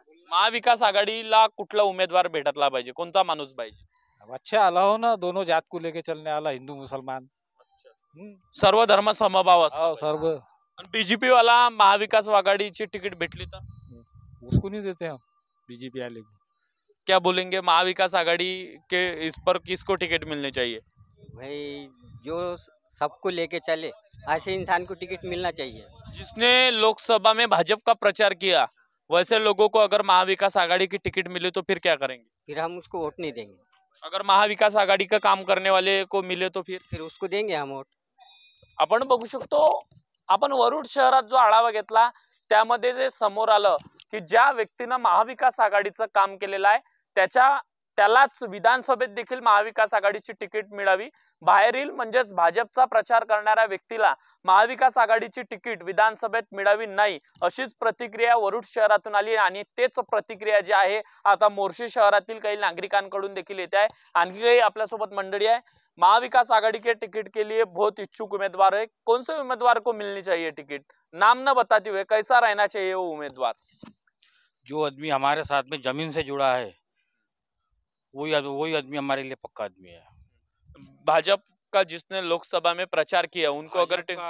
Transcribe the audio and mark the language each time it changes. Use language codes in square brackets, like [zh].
[mr] महाविकास आघाडीला कुठला उमेदवार भेटला पाहिजे, कोणता माणूस पाहिजे? [hi] अच्छा [mr] आला हो ना, [hi] दोनों जात को लेके चलने वाला, हिंदू मुसलमान, [mr] सर्व धर्म समभाव असला सर्व। बीजेपी वाला महाविकास आघाडीची तिकीट भेटली तर [hi] उसको नहीं देते हम, बीजेपी वाले को। क्या बोलेंगे महाविकास आघाड़ी के इस पर किसको टिकट मिलनी चाहिए? भाई जो सबको लेके चले ऐसे इंसान को टिकट मिलना चाहिए। जिसने लोकसभा में भाजपा का प्रचार किया वैसे लोगों को अगर महाविकास आघाड़ी की टिकट मिले तो फिर क्या करेंगे? फिर हम उसको वोट नहीं देंगे। अगर महाविकास आघाड़ी का काम करने वाले को मिले तो फिर उसको देंगे हम वोट। [mr] आपण बघू शकतो, आपण वरुड शहरात जो आढावा घेतला त्यामध्ये जे समोर आलं की ज्या व्यक्तीनं महाविकास आघाडीचं काम केलेलं आहे त्यालाच विधानसभेत देखील महाविकास आघाडीची तिकीट मिळावी। बाहेरील म्हणजेच भाजपचा प्रचार करणाऱ्या व्यक्तीला महाविकास आघाडीची तिकीट विधानसभेत मिळावी नाही, अशीच प्रतिक्रिया वरुड शहरातून आली आणि तेच प्रतिक्रिया जी आहे आता मोर्शी शहरातील काही नागरिकांकडून देखील येत आहे। आणखी काही आपल्यासोबत मंडळी आहे। [hi] महाविकास आघाड़ी के टिकट के लिए बहुत इच्छुक उम्मीदवार है, कौन से उम्मीदवार को मिलनी चाहिए टिकट? नाम न बताते हुए कैसा रहना चाहिए वो उम्मीदवार? जो आदमी हमारे साथ में जमीन से जुड़ा है वही आदमी हमारे लिए पक्का आदमी है। भाजपा का जिसने लोकसभा में प्रचार किया उनको अगर